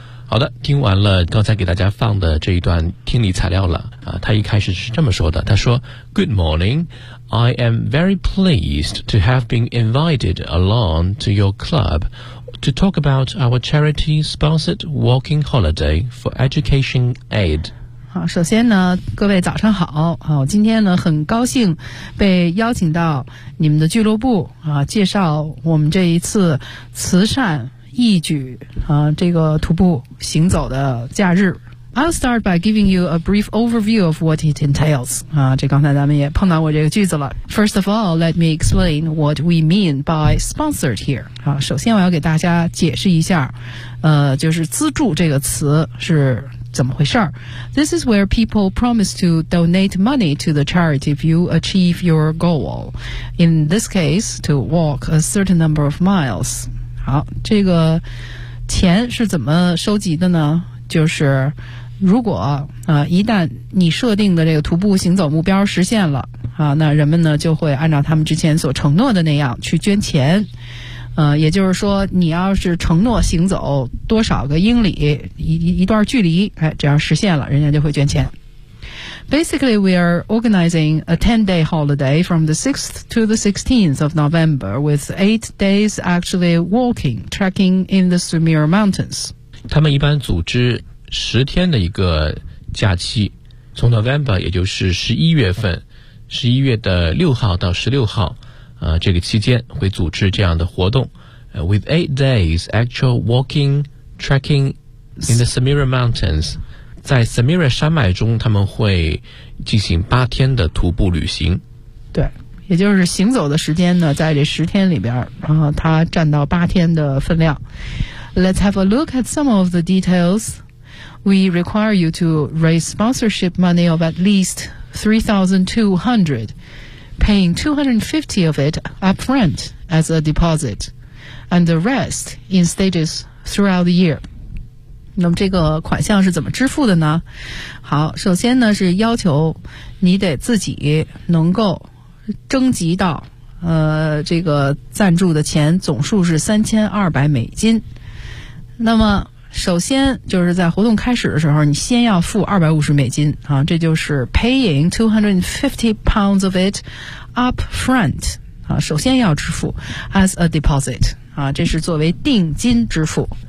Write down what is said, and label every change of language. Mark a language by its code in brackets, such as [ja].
[zh] 好的，听完了刚才给大家放的这一段听力材料了啊，他一开始是这么说的，他说 [en] Good morning, I am very pleased to have been invited along to your club to talk about our charity sponsored walking holiday for education aid. [zh] 好，首先呢，各位早上好，好，今天呢很高兴被邀请到你们的俱乐部啊，介绍我们这一次慈善义举啊，这个徒步行走的假日。 [en] I'll start by giving you a brief overview of what it entails. [zh] 啊，这刚才咱们也碰到过这个句子了。 [en] First of all, let me explain what we mean by sponsored here. [zh] 啊，首先我要给大家解释一下，就是资助这个词是怎么回事儿。 [en] This is where people promise to donate money to the charity if you achieve your goal. In this case, to walk a certain number of miles. [zh] 好，这个钱是怎么收集的呢？就是如果一旦你设定的这个徒步行走目标实现了啊，那人们呢就会按照他们之前所承诺的那样去捐钱。也就是说，你要是承诺行走多少个英里，一段距离，哎，只要实现了，人家就会捐钱。 [en] Basically, we are organizing a 10-day holiday from the 6th to the 16th of November with 8 days actually walking, trekking in the Samira Mountains. [zh] 他们一般组织10天的一个假期，从 November, 也就是11月份，11月的6号到16号这个期间会组织这样的活动， [en] with 8 days actual walking, trekking in the Samira Mountains. [zh] 在 Samira 山脉中，他们会进行八天的徒步旅行。对，也就是行走的时间呢，在这十天里边，然后它占到八天的分量。 [en] Let's have a look at some of the details. We require you to raise sponsorship money of at least 3,200, paying 250 of it upfront as a deposit, and the rest in stages throughout the year. [zh] 那么这个款项是怎么支付的呢？好，首先呢是要求你得自己能够征集到这个赞助的钱总数是$3,200。那么首先就是在活动开始的时候，你先要付$250啊，这就是 [en] paying £250 of it up front [zh] 啊，首先要支付 [en] as a deposit [zh] 啊，这是作为定金支付。